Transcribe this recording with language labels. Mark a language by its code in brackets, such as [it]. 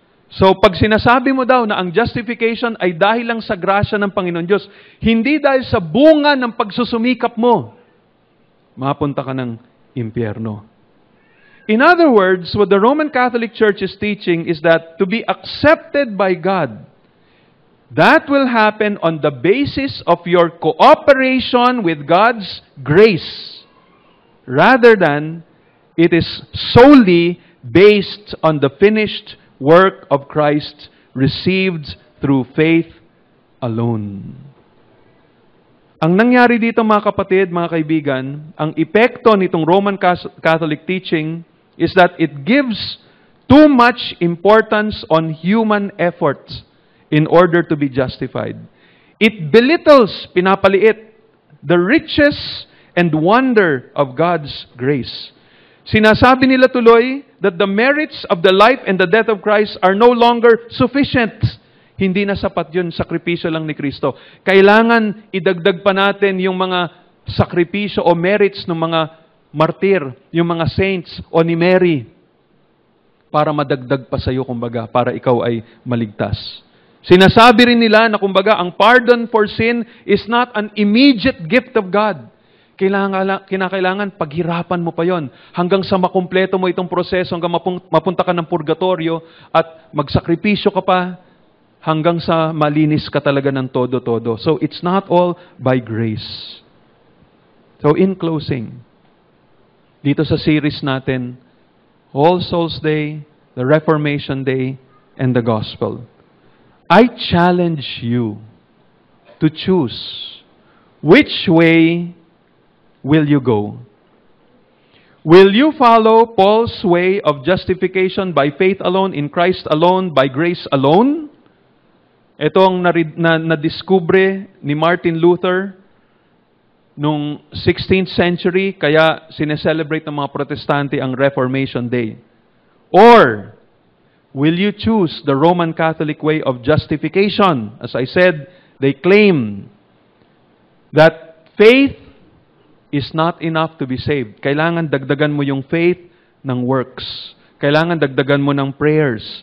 [tl] So, pag sinasabi mo daw na ang justification ay dahil lang sa grasya ng Panginoon Diyos, hindi dahil sa bunga ng pagsusumikap mo, mapunta ka ng impyerno. [en] In other words, what the Roman Catholic Church is teaching is that to be accepted by God, that will happen on the basis of your cooperation with God's grace, rather than it is solely based on the finished work of Christ received through faith alone. [tl] Ang nangyari dito mga kapatid, mga kaibigan, ang epekto nitong [en] Roman Catholic teaching is that it gives too much importance on human effort in order to be justified. It belittles, [tl] pinapaliit, [en] the riches and wonder of God's grace. [tl] Sinasabi nila tuloy [en] that the merits of the life and the death of Christ are no longer sufficient. [tl] Hindi na sapat yun, sakripisyo lang ni Kristo. Kailangan idagdag pa natin yung mga sakripisyo o merits ng mga martir, yung mga saints o ni Mary, para madagdag pa sa iyo, kumbaga, para ikaw ay maligtas. Sinasabi rin nila na, kumbaga, ang [en] pardon for sin is not an immediate gift of God. [tl] Kinakailangan paghirapan mo pa yon hanggang sa makumpleto mo itong proseso, hanggang mapunta ka ng purgatorio at magsakripisyo ka pa hanggang sa malinis ka talaga ng todo-todo. [en] So, it's not all by grace. So, in closing, [tl] dito sa series natin, [en] All Souls Day, the Reformation Day, and the Gospel, I challenge you to choose which way will you go. Will you follow Paul's way of justification by faith alone, in Christ alone, by grace alone? [tl] Ito ang nadiskubre ni Martin Luther noong 16th century, kaya sineselebrate ng mga Protestante ang Reformation Day. [en] Or, will you choose the Roman Catholic way of justification? As I said, they claim that faith is not enough to be saved. [tl] Kailangan dagdagan mo yung faith ng works. Kailangan dagdagan mo ng prayers.